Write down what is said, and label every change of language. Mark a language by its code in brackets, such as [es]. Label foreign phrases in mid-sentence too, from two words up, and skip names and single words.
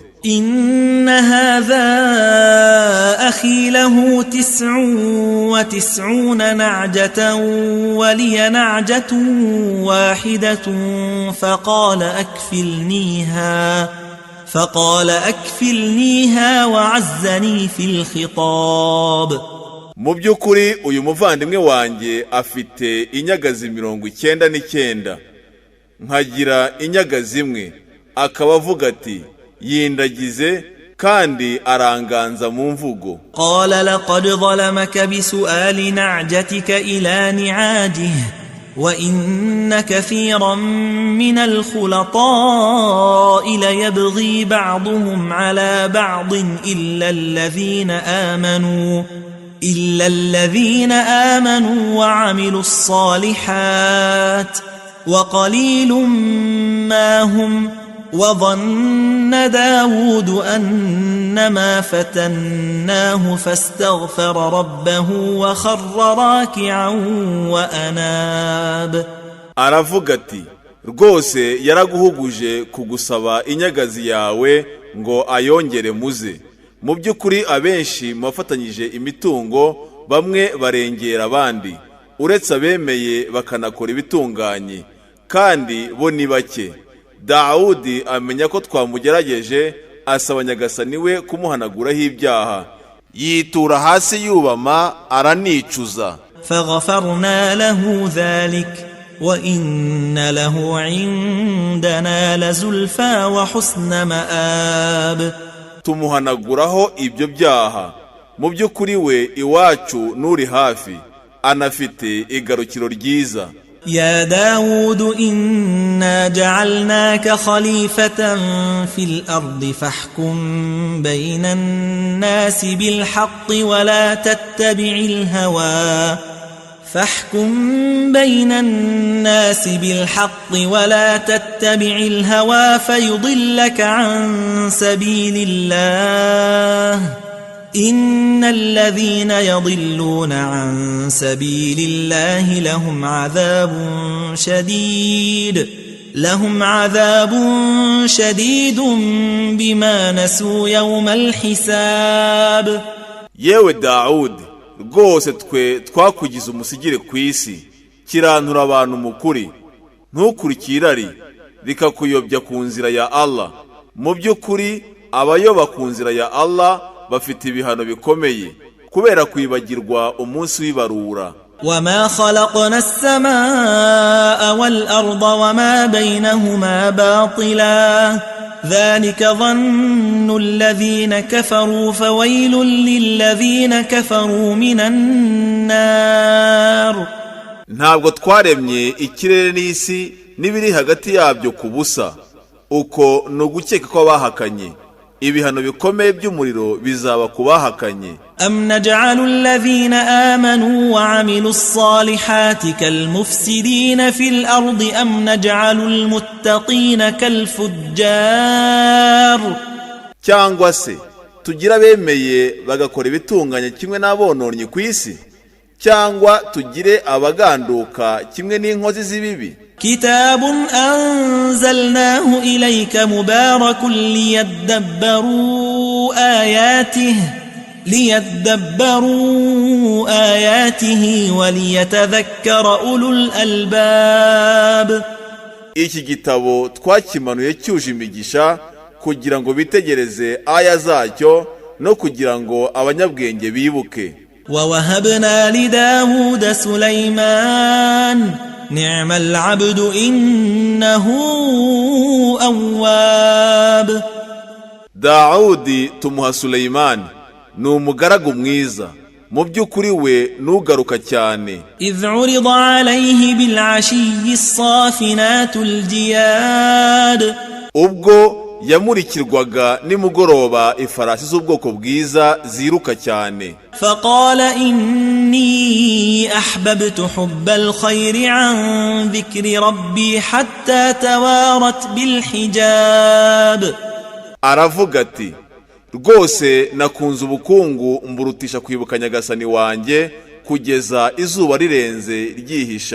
[ar] إن هذا أخي له 99 نعجة ولي نعجة واحدة فقال أكفلنيها وعزني في الخطاب. [rw] mu by'ukuri uyu muvandimwe wanjye afite inyagazi 99, nkagira inyagazi imwe, akaba avuga ati yindagize kandi aranganza mu mvugo. [ar] قال لقد ظلمك بسؤال نعجتك إلى نعاجه وإن كثيرا من الخلطاء ليبغي بعضهم على بعض إلا الذين آمنوا وعملوا الصالحات وقليل ما هم. وظن داود أنما فتناه فاستغفر ربه وخر راكعا وأناب. [rw] aravuga ati rwose yaraguhuguje kugusaba inyagazi yawe ngo ayongere muze. mu by'ukuri abenshi mufatanyije imitungo bamwe barengera abandi, uretse abemeye bakanakora ibitunganye, kandi bo ni bake. Dawudi amenya ko twamugerageje, asaba nyagasani we kumuhanaguraho ibyaha, yitura hasi yubama aranicuza. [ar] فغفرنا له ذلك وإن له عندنا لزلفى وحسن مآب. [rw] tumuhanaguraho ibyo byaha, mu by'ukuri we iwacu nuri hafi, anafite igarukiro ryiza. [ar] يا داود إنا جعلناك خليفة في الأرض فاحكم بين الناس بالحق ولا تتبع الهوى فيضلك عن سبيل الله إن الذين يضلون عن سبيل الله لهم عذاب شديد بما نسوا يوم الحساب. [rw] yewe Dawudi, rwose twe twakugize umusigire ku isi, kirantura abantu mu kuri, ntukurikire irari rikakuyobya ku nzira ya Allah. mu by'ukuri abayoba ku nzira ya Allah bafite ibihano bikomeye kubera kwibagirwa umunsi w'ibarura. [ar] وما خلقنا السماء والأرض وما بينهما باطلا ذلك ظن الذين كفروا فويل للذين كفروا من النار. [rw] ntabwo twaremye ikirere n'isi n'ibiri hagati yabyo ku busa, uko ni ugukeka ko bahakanye. ibihano bikomeye by'umuriro bizaba kubahakanye. [ar] أم نجعل الذين آمنوا وعملوا الصالحات كالمفسدين في الأرض أم نجعل المتقين كالفجار. [rw] cyangwa se tugira bemeye bagakora ibitunganye kimwe n'abononnye ku isi, cyangwa tugire abaganduka kimwe n'inkozi z'ibibi. [ar] كتاب أنزلناه إليك مبارك ليدبروا آياته وليتذكر أولو الألباب. [rw] Iki gitabo twakimanuye cyuje imigisha kugira ngo bitegereze aya zacyo no kugira ngo abanyabwenge bibuke. [ar] ووهبنا لداود سليمان نعم العبد إنه أواب. [rw] Dawudi tumuha Suleyman ni umugaragu mwiza, mu by'ukuri we nugaruka cyane. [ar] إذ عرض عليه بالعشي الصافنات الجياد. [rw] Ubwo yamurikirwaga nimugoroba ifarasi z'ubwoko bwiza ziruka cyane. [ar] فقال إني أحببت حب الخير عن ذكر ربي حتى توارت بالحجاب. [rw] Aravuga ati, rwose nakunze ubukungu mburutisha kwibuka Nyagasani wanjye kugeza izuba rirenze ryihisha.